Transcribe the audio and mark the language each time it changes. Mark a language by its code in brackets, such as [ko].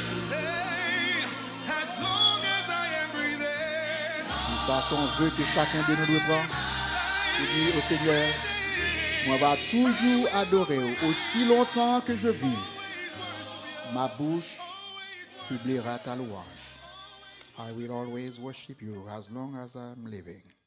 [en] Hey, as long as I am breathing. [fr] Si ça son vœu que chacun de nous doit prendre, je dis au Seigneur, moi va toujours adorer aussi longtemps que je vis. Ma bouche publiera ta louange. [en] I will always worship you as long as I'm living.